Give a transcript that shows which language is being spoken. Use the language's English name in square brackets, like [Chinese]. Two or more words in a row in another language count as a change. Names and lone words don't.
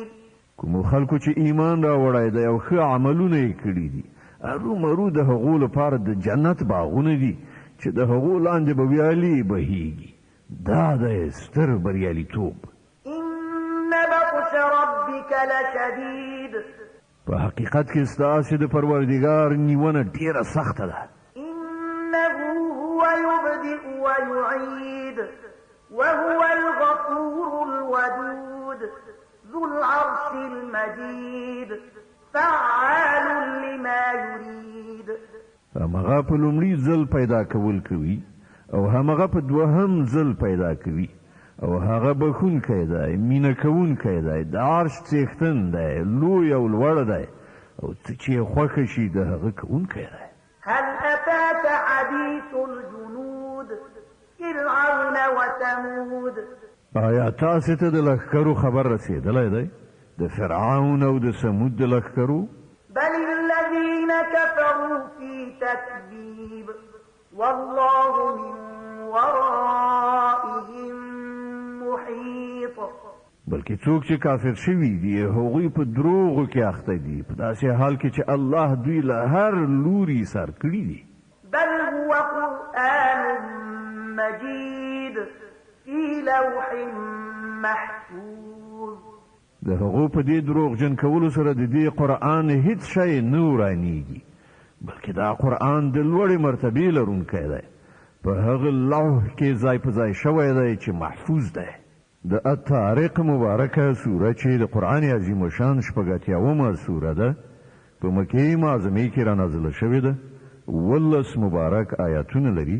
[Pashto] کومو خلکو چې ایمان راوړی دی او ښه عملونه یې کړي دي هرومرو د هغو لپاره د جنت باغونه دي چې د هغو لاندې به ویالې بهیږي. دا دی ستر بریالیتوب. [Arabic] إن بطش ربك لشديد. [Pashto] په حقیقت کې ستاسې د پروردګار نیونه ډېره سخته ده. [Arabic] إنه هو يبدئ ويعيد وهو الغفور الودود ذو العرش المجيد فعال لما يريد. [Pashto] همغه په لومړي ځل پیدا کول کوي او همغه په دوهم ځل پیدا کوي او هغه بخونکی دی مینه کوونکی دی د عرش څښتن دی لوی او لوړ دی او څه چې یې خوښه شي د هغه کوونکی دی. [Arabic] هل أتاك حديث الجنود فرعون وثمود. [Pashto] آیا تاسې ته د لښکرو خبر رسېدلی دی د فرعون او د سمود د لښکرو؟ [Arabic] بل الذين كفروا في تكذيب والله من ورائهم محيط. [Pashto] بلکې څوک چې کافر شوي دي هغوی په دروغو کې اخته دي په داسې حال کې چې الله دوی له هر لوري سر کړي دي. [Arabic] بل هو قرآن مجيد في لوح محفوظ. [Pashto] د هغو په دې دروغجن کولو سره د دې قرآن هیڅ شی نه ورانیږي بلکې دا قرآن د لوړې مرتبې لرونکی دی په هغه لوح کې ځای په ځای شوی دی چې محفوظ دی. د الطارق مبارکه سوره چې د قرآن عظیم الشان شپږ سوره ده په مکې معظمې کې رانازله شوې ده 18 مبارک آیاتونه لري.